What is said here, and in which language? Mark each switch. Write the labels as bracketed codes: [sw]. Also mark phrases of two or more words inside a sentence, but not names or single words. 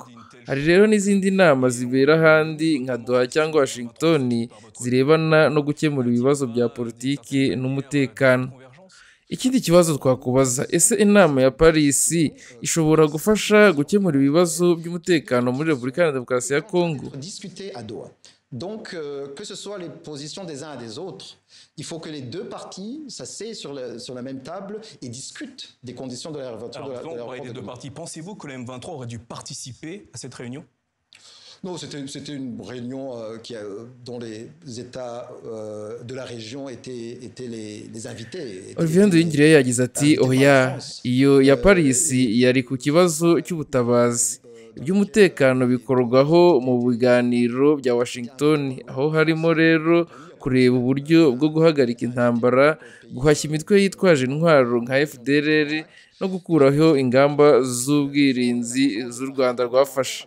[rw] Hari rero n'izindi nama zibera ahandi nka Doha cyangwa Washington zirebana no gukemura ibibazo bya politiki n'umutekano. Ikindi kibazo twakubaza, ese inama ya Paris ishobora gufasha gukemura ibibazo by'umutekano muri Repubulika Iharanira Demokarasi ya Kongo? [fr] Discuter à Doha. Donc, que ce soit les positions des uns et des autres, il faut que les deux parties s'asseyent sur la même table et discutent des conditions de la réouverture de l'aéroport. Alors, des deux parties, pensez-vous que le M23 aurait dû participer à cette réunion? Non, c'était une réunion dont les États de la région étaient les invités. [rw] Olivier Nduhungirehe yagize ati oya, iyo ya Paris yari ku kibazo cy'ubutabazi. Iby'umutekano bikorwaho mu biganiro bya Washington, aho harimo rero kureba uburyo bwo guhagarika intambara, guhashya imitwe yitwaje intwaro nka FDLR no gukuraho ingamba z'ubwirinzi z'u Rwanda rwafashe.